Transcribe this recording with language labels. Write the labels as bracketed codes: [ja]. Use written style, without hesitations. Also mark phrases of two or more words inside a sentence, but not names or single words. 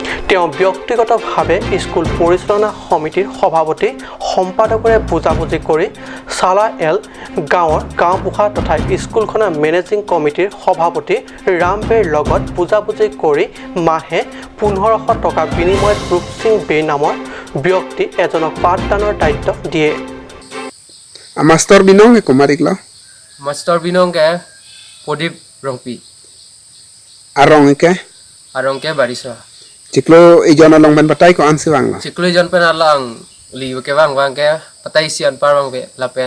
[as] তেওঁ ব্যক্তিগতভাৱে স্কুল পৰিচালনা সমিতিৰ সভাপতি সম্পাদকৰে বুজাবুজি কৰি চালা এল গাঁৱৰ গাঁওবুঢ়া তথা স্কুলখনৰ মেনেজিং কমিটিৰ সভাপতি ৰামবেৰ লগত বুজাবুজি কৰি মাহে 1500 টকা বিনিময়ত ৰূপ সিং বে নামৰ ব্যক্তি এজনক পাঠদানৰ দায়িত্ব দিয়ে [mjw] Master Binong ke kumariklo? Master Binong ke Podip Rongpi. Arong ke? Arong ke Barisa. Ciklo ijon along ban patai ko ansi wang. Ciklo ijon pen alang li ke wang ke patai sian parwang be lapen.